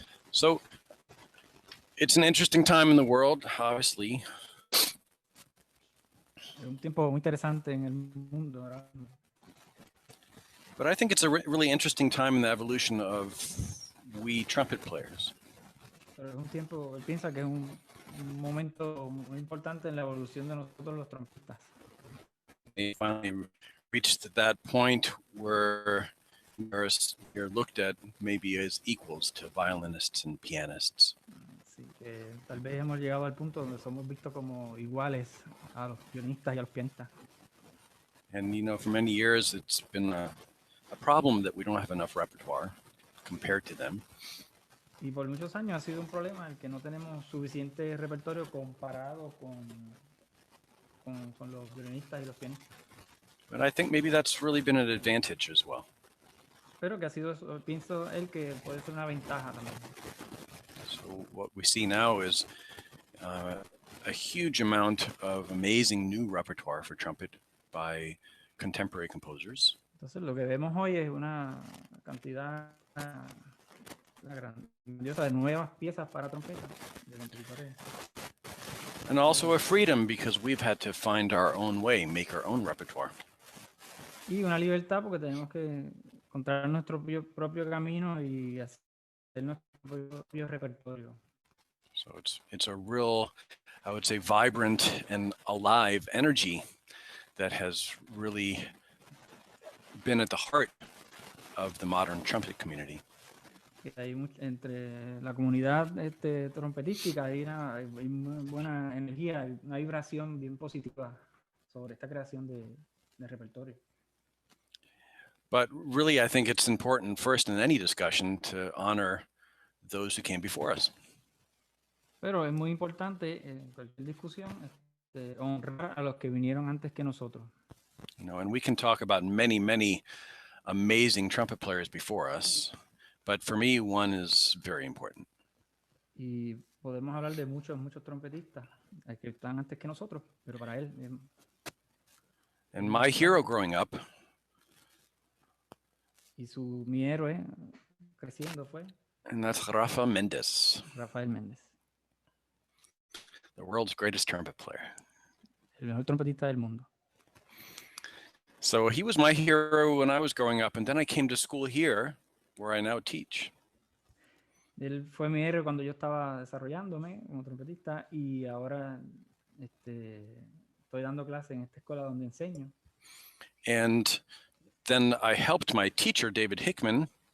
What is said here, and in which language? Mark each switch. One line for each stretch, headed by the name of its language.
English: So it's an interesting time in the world, obviously.
Spanish: Es un tiempo muy interesante en el mundo ahora mismo.
English: But I think it's a really interesting time in the evolution of we trumpet players.
Spanish: Pero es un tiempo, él piensa que es un momento muy importante en la evolución de nosotros los trompetistas.
English: We finally reached that point where you're looked at maybe as equals to violinists and pianists.
Spanish: Así que tal vez hemos llegado al punto donde somos vistos como iguales a los violinistas y a los pianistas.
English: And you know, for many years it's been a problem that we don't have enough repertoire compared to them.
Spanish: Y por muchos años ha sido un problema el que no tenemos suficiente repertorio comparado con los violinistas y los pianistas.
English: But I think maybe that's really been an advantage as well.
Spanish: Pero que ha sido, pienso él, que puede ser una ventaja también.
English: So what we see now is a huge amount of amazing new repertoire for trumpet by contemporary composers.
Spanish: Entonces lo que vemos hoy es una cantidad grandiosa de nuevas piezas para trompeta de compositores.
English: And also a freedom because we've had to find our own way, make our own repertoire.
Spanish: Y una libertad porque tenemos que encontrar nuestro propio camino y hacer nuestro propio repertorio.
English: So it's a real, I would say, vibrant and alive energy that has really been at the heart of the modern trumpet community.
Spanish: Hay entre la comunidad trompetística hay muy buena energía, una vibración bien positiva sobre esta creación de repertorio.
English: But really, I think it's important first in any discussion to honor those who came before us.
Spanish: Pero es muy importante en cualquier discusión honrar a los que vinieron antes que nosotros.
English: You know, and we can talk about many, many amazing trumpet players before us, but for me, one is very important.
Spanish: Y podemos hablar de muchos trompetistas que están antes que nosotros, pero para él.
English: And my hero growing up,
Spanish: Y mi héroe creciendo fue
English: and that's Rafa Mendez,
Spanish: Rafael Méndez,
English: the world's greatest trumpet player.
Spanish: el mejor trompetista del mundo.
English: So he was my hero when I was growing up, and then I came to school here, where I now teach.
Spanish: Él fue mi héroe cuando yo estaba desarrollándome como trompetista y ahora estoy dando clase en esta escuela donde enseño.
English: And then I helped my teacher, David Hickman,